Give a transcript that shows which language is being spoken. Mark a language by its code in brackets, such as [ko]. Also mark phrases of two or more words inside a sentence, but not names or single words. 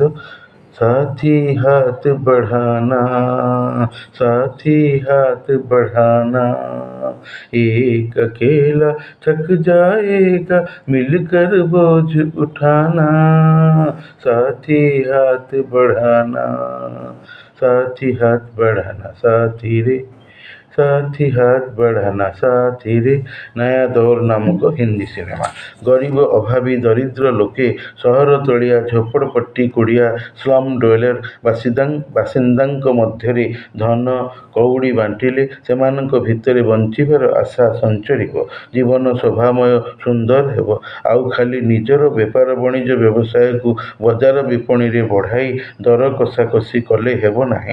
[hi] साथी हाथ बढ़ाना, साथी हाथ बढ़ाना, एक अकेला थक जाएगा मिलकर बोझ उठाना, साथी हाथ बढ़ाना, साथी हाथ बढ़ाना, साथी रे साथी हाथ बढ़ाना साथी रे। नया दौर नामक हिंदी सिनेमा। [or] गरीब ଅଭାବୀ ଦରିଦ୍ର ଲୋକେ ସହର ତଳିଆ ଝୋପଡ଼ପଟ୍ଟି କୁଡ଼ିଆ [en] slum dweller [or] ବାସିନ୍ଦାଙ୍କ ମଧ୍ୟରେ ଧନ କଉଡ଼ି ବାଣ୍ଟିଲେ ସେମାନଙ୍କ ଭିତରେ ବଞ୍ଚିବାର ଆଶା ସଞ୍ଚରିବ, ଜୀବନ ଶୋଭାମୟ ସୁନ୍ଦର ହେବ। ଆଉ ଖାଲି ନିଜର ବେପାର ବଣିଜ ବ୍ୟବସାୟକୁ ବଜାର ବିପଣିରେ ବଢ଼ାଇ ଦର କଷାକଷି କଲେ ହେବ ନାହିଁ।